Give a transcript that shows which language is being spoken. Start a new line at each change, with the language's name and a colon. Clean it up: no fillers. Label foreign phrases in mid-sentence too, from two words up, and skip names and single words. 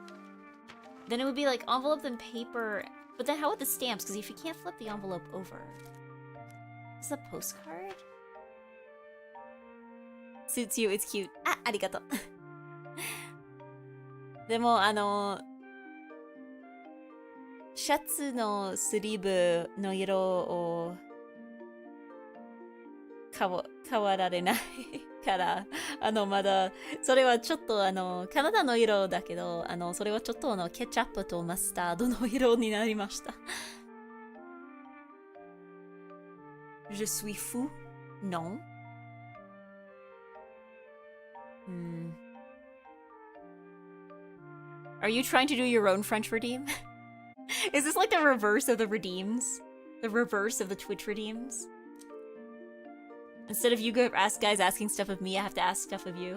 English: Then it would be like envelope and paper But then how with the stamps? Because if you can't flip the envelope over... Is this a postcard? Suits you, it's cute.
Japanese: Ah, arigato. でも、シャツのスリーブの色を変わられないから、まだ、それはちょっと体の色だけど、それはちょっとケチャップとマスタードの色になりました。
French: Je suis fou? Non.
English: Are you trying to do your own French redeem? Is this like the reverse of the redeems? The reverse of the Twitch redeems? Instead of you guys asking stuff of me, I have to ask stuff of you.